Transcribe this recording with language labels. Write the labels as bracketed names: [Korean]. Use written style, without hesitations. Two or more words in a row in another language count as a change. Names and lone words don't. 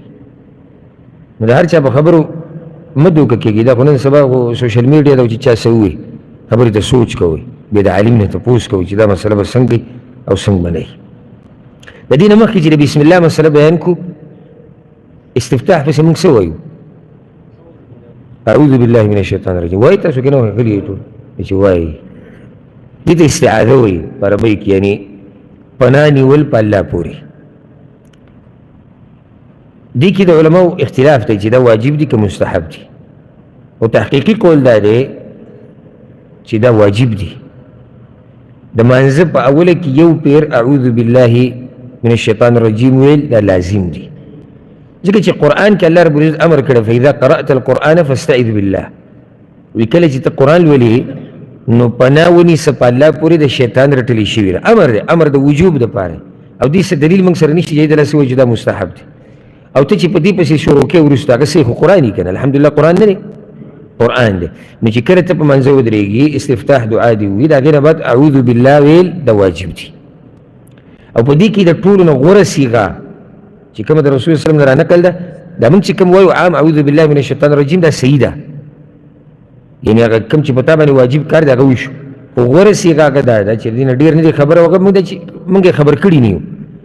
[Pashto] نو د هر چا په خبرو مه دوکه کېږي. دا خو نن سبا خو [English] social media [Pashto] ده چې چا څه ووایي خبرې ته سوچ کوئ، بیا د عالم نه تپوس کوئ چې دا مسله به څنګه کوي او څنګه به نه وي. د دې نه مخکې چې د بسم الله مسله بیان کړو استفتاح پسې موږ څه وایو؟ [Arabic] اعوذ بالله من الشیطان الرجیم وایي. [Pashto] تاسو که نه وایي غلي یې ټول چې وایي. دې ته استعاذه وایي په عربۍ کې، یعنې پناه نیول په الله پورې. دې کې د علماو اختلاف دی چې دا واجب دي که مستحب دي، او تحقیقي قول دا دی چې دا واجب دي. د مانځه په اوله کې یو پیر [Arabic] اعوذ بالله من الشیطان الرجیم [Pashto] ویل دا لازم دي، ځکه چې قرآن کې الله رب العزت امر کړی [Arabic] فاذا قرأت القرآن فاستعذ بالله. [Pashto] وی کله چې ته قرآن لولې نو پناه ونیسه په الله پورې د شیطان رټلی شوي ده. امر دی، امر د وجوب دپاره او دې څه دلیل موږ سره نشته چې دلاسې وایي چې دا مستحب دی. او ته چې په دې پسې شروع کوې وروسته هغه صحیح خو قرآن یې که نه الحمدلله قرآن نه دی، قرآن دی. نو چې کله ته په منځه ودرېږي استفتاح دعا دې ووایي د هغې نه بعد [Arabic] اعوذ بالله [Pashto] ویل دا واجب دي. او په دې کې د ټولو نه غوره صیغه چې کومه د رسول [Arabic] صلی الله علیه وسلم [Pashto] نه رانقل ده دا موږ چې کوم وایو عام [Arabic] اعوذ بالله من الشیطان الرجیم [Pashto] دا صحیح ده، یعنې هغه کوم چې په تا باندې واجب کار دی هغه وشو. خو غوره صیغه هغه دا ده چې دې نه ډېر نه دی خبره، هغه موږ یې خبر کړي نه یو